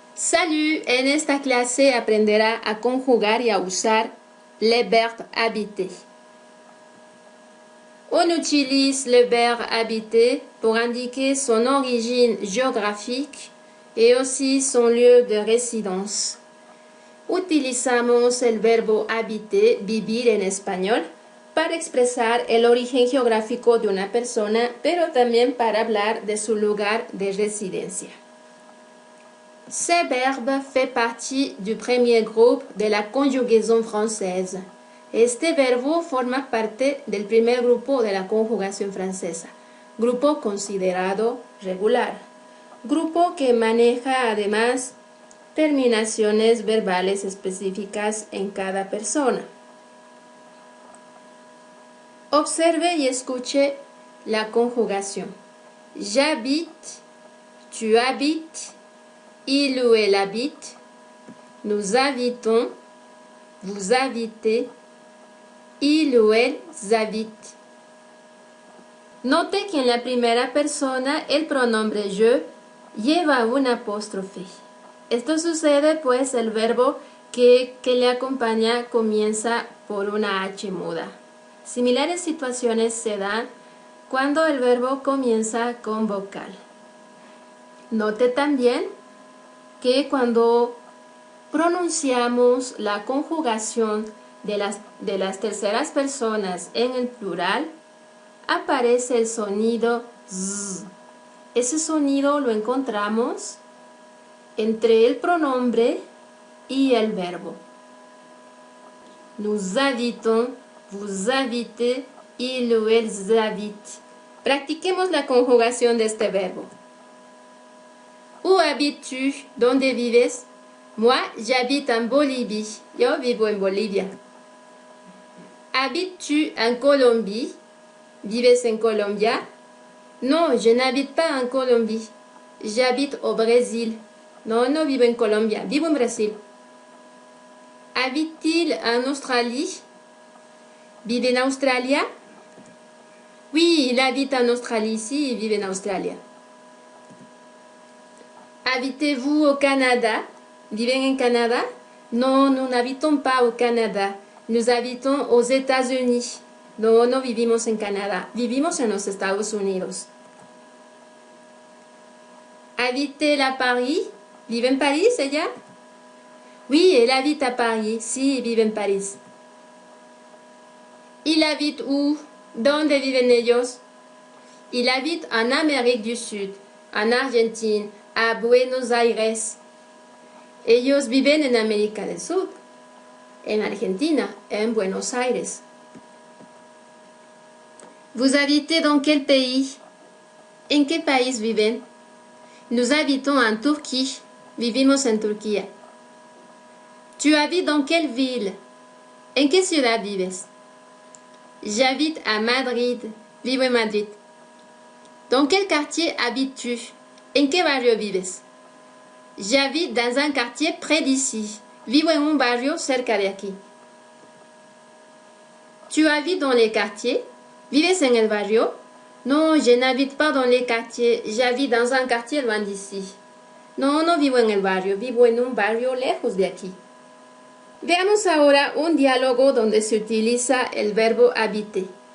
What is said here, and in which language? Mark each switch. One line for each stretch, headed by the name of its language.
Spanish: Salut, en esta clase aprenderá a conjugar y a usar
French: le verbe habiter. On utilise le verbe habiter pour indiquer son origine géographique et aussi son lieu de résidence.
Spanish: Utilizamos el verbo habiter, vivir en español, para expresar el origen geográfico de una persona, pero también para hablar de su lugar de residencia.
French: Ce verbe fait partie du premier groupe de la conjugaison française.
Spanish: Este verbo forma parte del primer grupo de la conjugación francesa, grupo considerado regular, grupo que maneja además terminaciones verbales específicas en cada persona. Observe y escuche la conjugación.
French: J'habite, tu habites, il ou elle habite, nous habitons, vous habitez, il ou elles habitent.
Spanish: Note que en la primera persona el pronombre je lleva un apóstrofe. Esto sucede pues el verbo que le acompaña comienza por una H muda. Similares situaciones se dan cuando el verbo comienza con vocal. Note también que cuando pronunciamos la conjugación de las terceras personas en el plural, aparece el sonido z. Ese sonido lo encontramos entre el pronombre y el verbo.
French: Nous habitons, vous habitez, il ou elles habitent.
Spanish: Practiquemos la conjugación de este verbo.
French: Où habites-tu?
Spanish: ¿Dónde vives?
French: Moi, j'habite en Bolivie.
Spanish: Yo vivo en Bolivia.
French: Habites-tu en Colombie?
Spanish: ¿Vives en Colombia?
French: Non, je n'habite pas en Colombie. J'habite au Brésil.
Spanish: No, no vivo en Colombia, vivo en Brasil.
French: Habite-t-il en Australie?
Spanish: ¿Vive en Australia?
French: Oui, il habite en Australie,
Spanish: si, il vive en Australia.
French: Habitez-vous au Canada?
Spanish: ¿Viven en Canada?
French: Non, nous n'habitons pas au Canada. Nous habitons aux États-Unis.
Spanish: No, no vivimos en Canadá. Vivimos en los Estados Unidos.
French: Habite-t-elle à Paris?
Spanish: ¿Vive en París ella?
French: Oui, elle habite à Paris.
Spanish: Si, vive en París.
French: Il habite où?
Spanish: ¿Dónde viven ellos?
French: Il habite en Amérique du Sud, en Argentine, a Buenos Aires.
Spanish: Ellos viven en América del Sur, en Argentina, en Buenos Aires.
French: Vous habitez dans quel pays?
Spanish: ¿En qué país viven?
French: Nous habitons en Turquía.
Spanish: Vivimos en Turquía.
French: Tu habites dans quelle ville?
Spanish: ¿En qué ciudad vives?
French: J'habite à Madrid.
Spanish: Vivo en Madrid.
French: Dans quel quartier habites-tu?
Spanish: ¿En qué barrio vives?
French: J'habite dans un quartier près d'ici.
Spanish: Vivo en un barrio cerca de aquí.
French: Tu habites dans les quartiers?
Spanish: ¿Vives en el barrio?
French: Non, je n'habite pas dans les quartiers. J'habite dans un quartier loin d'ici.
Spanish: No, no vivo en el barrio. Vivo en un barrio lejos de aquí. Veamos ahora un diálogo donde se utiliza el verbo habiter.